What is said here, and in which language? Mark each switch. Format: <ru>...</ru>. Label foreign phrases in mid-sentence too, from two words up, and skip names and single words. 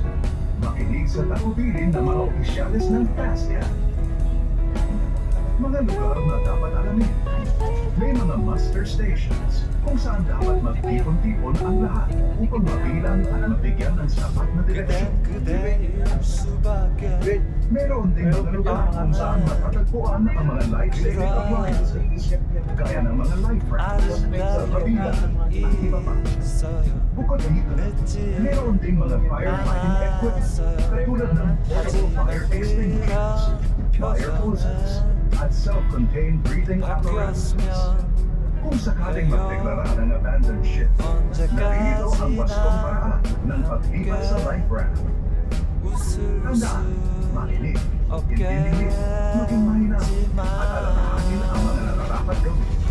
<tl>Makinig sa tagubilin ng mga opisyales ng FASTCAT. Mga lugar na dapat alamin. May mga</tl> <en>muster stations</en> <tl>kung saan dapat magtipon-tipon ang lahat upang mabilang at mabigyan ng sapat na direksyon.</tl> <ko>그대일 수밖에</ko> <tl>Meron ding mga lugar kung saan matatagpuan ang mga</tl> <en>life-saving appliances,</en> <tl>gaya ng mga</tl> <en>life rafts,</en> <tl>salvavida, at iba pa.</tl> <ko>있어요</ko> <tl>Bukod dito, meron ding mga</tl> <en>firefighting equipment</en> <tl>katulad ng</tl> <en>portable fire extinguishers, fire hoses,</en> <tl>at</tl> <en>self-contained breathing apparatuses.</en> <tl>Kung sakaling magdeklara ng</tl> <en>abandoned ship,</en> <tl>narito ang wastong paraan ng paglipat sa</tl> <en>life raft.</en> <tl>Tandaan, makinig, intindihin, maging mahina, at alalahanin ang mga nararapat gawin.</tl>